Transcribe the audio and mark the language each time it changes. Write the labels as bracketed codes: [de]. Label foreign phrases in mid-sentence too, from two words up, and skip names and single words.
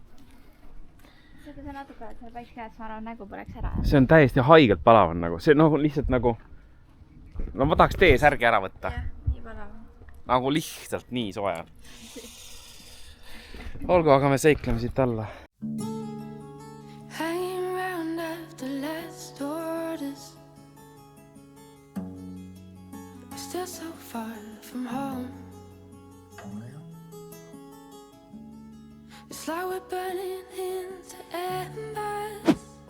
[et] See on natuke, et seal päis käes, ma arvan, nägu poleks ära. See on täiesti haigelt palav on nagu. See nagu lihtsalt nagu... No ma tahaks T-särgi ära võtta. Jah, nii palav. Nagu lihtsalt nii soe. olgu, aga me seikleme siit alla. [en] Hanging around after last orders. We're still so far from home. It's like we're burning into embers.